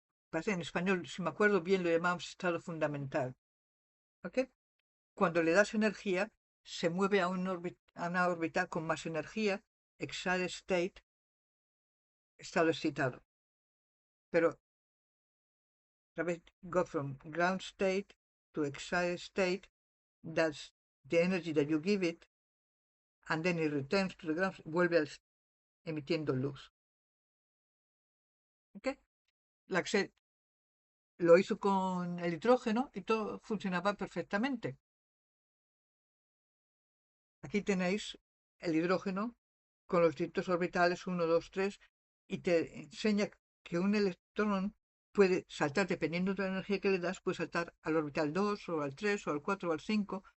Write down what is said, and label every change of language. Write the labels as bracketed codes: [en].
[es] Parece en español, si me acuerdo bien, lo llamamos estado fundamental. ¿Ok? Cuando le das energía, se mueve a una órbita con más energía, excited state, estado excitado. Pero, otra vez, [en] go from ground state to excited state, that's the energy that you give it, and then it returns to the ground, [es] vuelve emitiendo luz. ¿Ok? Laxet lo hizo con el hidrógeno y todo funcionaba perfectamente. Aquí tenéis el hidrógeno con los distintos orbitales 1, 2, 3 y te enseña que un electrón puede saltar, dependiendo de la energía que le das, puede saltar al orbital 2 o al 3 o al 4 o al 5.